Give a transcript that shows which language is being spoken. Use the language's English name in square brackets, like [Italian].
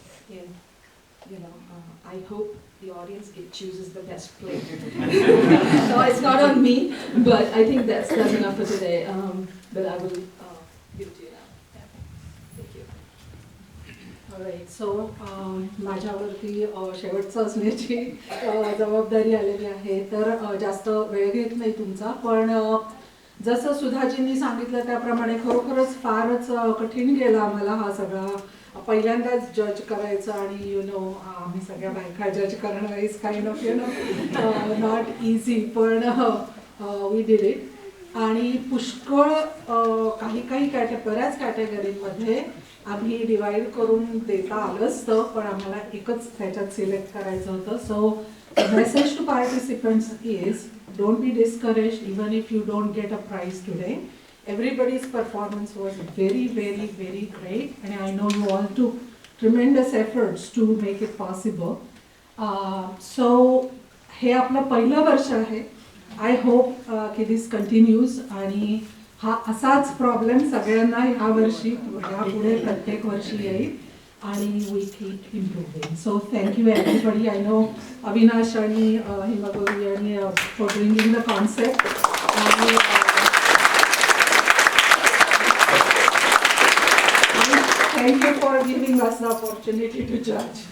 [English] And, you know, I hope the audience chooses the best play. No, it's not on me, but I think that's enough for today. But I will give it to you now. Yeah. Thank you. Alright, so [Marathi] माझ्यावरती शेवटचं असण्याची जबाबदारी आलेली आहे, तर जास्त वेळ घेत नाही तुमचा, पण जसं सुधाजींनी सांगितलं त्याप्रमाणे खरोखरच फारच कठीण गेला आम्हाला हा सगळा. पहिल्यांदाच जज करायचं आणि [English] you know [Marathi] आम्ही सगळ्या बायका जज करणं [English] is kind of you know not easy, [Marathi] पण [English] We did it. [Marathi] आणि पुष्कळ काही बऱ्याच कॅटेगरीमध्ये आम्ही डिवाइड करून देता आलं असतं, पण आम्हाला एकच त्याच्यात सिलेक्ट करायचं होतं. [English] So message to participants is don't be discouraged even if you don't get a prize today. Everybody's performance was very, very, very great, and I know you all took tremendous efforts to make it possible. So [Marathi] हे आपलं पहिलं वर्ष आहे. [English] I hope [Marathi] की [English] this continues, [Marathi] आणि हा असाच problem सगळ्यांना ह्या वर्षी यापुढे प्रत्येक वर्षी येईल, आणि [English] we keep improving. So thank you everybody. I know Avinash [Marathi] आणि [English] हिमागौरी आणि for bringing the concept. Thank you for giving us the opportunity to judge.